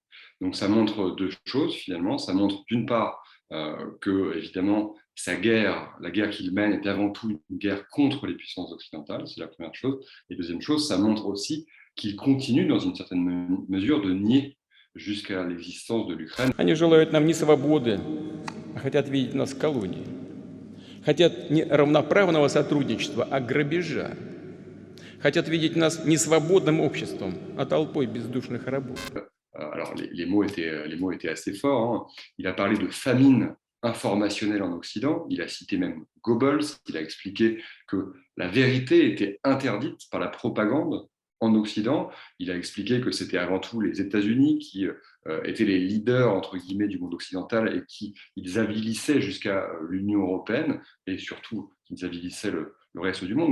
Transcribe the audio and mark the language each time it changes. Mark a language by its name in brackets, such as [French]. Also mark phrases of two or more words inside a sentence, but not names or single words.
[French] Donc ça montre deux choses, finalement. Ça montre d'une part que, évidemment, sa guerre, la guerre qu'il mène est avant tout une guerre contre les puissances occidentales, c'est la première chose. Et deuxième chose, ça montre aussi qu'il continue, dans une certaine mesure, de nier jusqu'à l'existence de l'Ukraine. [Russian] Они желают нам не свободы, а хотят видеть нас в колонии. Хотят не равноправного сотрудничества, а грабежа. Хотят видеть нас не свободным обществом, а толпой бездушных рабов. [French] Alors, les mots étaient assez forts. Hein. Il a parlé de famine informationnelle en Occident. Il a cité même Goebbels. Il a expliqué que la vérité était interdite par la propagande en Occident. Il a expliqué que c'était avant tout les États-Unis qui étaient les leaders, entre guillemets, du monde occidental et qui ils avilissaient jusqu'à l'Union européenne et surtout qu'ils avilissaient le reste du monde.